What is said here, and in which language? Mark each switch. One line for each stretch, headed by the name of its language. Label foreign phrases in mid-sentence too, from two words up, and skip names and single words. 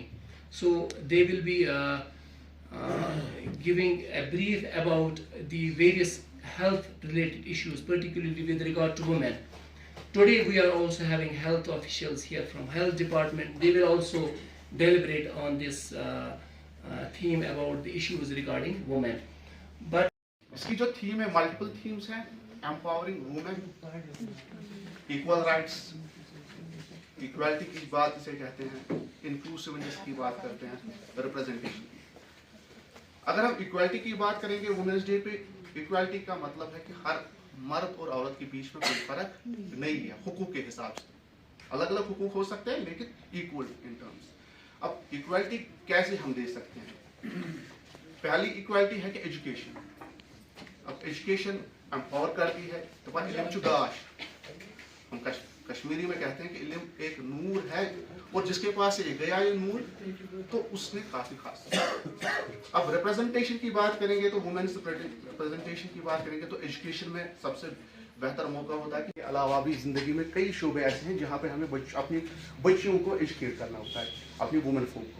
English: So they will be giving a brief about the various health related issues, particularly with regard to women. Today we are also having health officials here from health department. They will also deliberate on this theme about the issues regarding women. But
Hindi: इसकी जो थीम है,
English: multiple themes
Hindi: हैं,
English: empowering women, equal rights,
Hindi: इक्वालिटी की बात इसे कहते हैं, इंक्लूसिवनेस की बात करते हैं, रिप्रेजेंटेशन की. अगर हम इक्वालिटी की बात करेंगे
English: women's day
Hindi: पे, इक्वालिटी का मतलब है कि हर मर्द और औरत के बीच में कोई फर्क नहीं है हुकूक के हिसाब से. अलग अलग हुकूक हो सकते हैं लेकिन
English: equal in terms.
Hindi: अब इक्वालिटी कैसे हम दे सकते हैं? पहली इक्वालिटी है कि एजुकेशन. अब एजुकेशन एम्पावर करती है तो पर
Kashmiri: इल्म छु गाश,
Hindi: हम कश्मीरी में कहते हैं कि इल्म एक नूर है और जिसके पास से गया ये नूर तो उसने काफी खास. अब रिप्रेजेंटेशन की बात करेंगे तो
English: women's representation
Hindi: की बात करेंगे तो एजुकेशन में सबसे बेहतर मौका होता है कि अलावा भी ज़िंदगी में कई शोबे ऐसे हैं जहाँ पे हमें अपनी बच्चियों को एजुकेट करना होता है, अपनी
English: women folk
Hindi: को.